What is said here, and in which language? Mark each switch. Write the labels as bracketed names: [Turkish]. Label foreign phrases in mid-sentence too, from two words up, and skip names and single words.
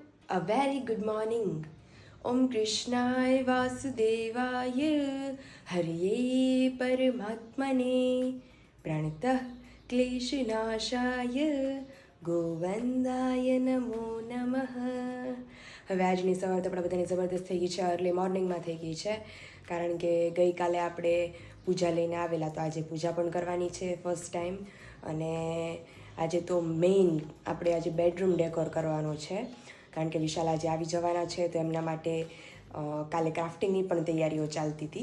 [English] A very good morning. [Sanskrit] ओम् कृष्णाय वासुदेवाय हरये परमात्मने प्रणतः क्लेशनाशाय गोविन्दाय नमो नमः. [Gujarati] હવે આજની સવાર તો આપણા બધાની જબરદસ્ત થઈ ગઈ છે, [English] early morning [Gujarati] થઈ ગઈ છે, કારણ કે ગઈકાલે આપણે પૂજા લઈને આવેલા, તો આજે પૂજા પણ કરવાની છે [English] first time. [Gujarati] અને આજે તો મેઇન આપણે આજે [English] bedroom decor [Gujarati] કરવાનો છે, કારણ કે વિશાલ આજે આવી જવાના છે, તો એમના માટે કાલે ક્રાફ્ટિંગની પણ તૈયારીઓ ચાલતી હતી.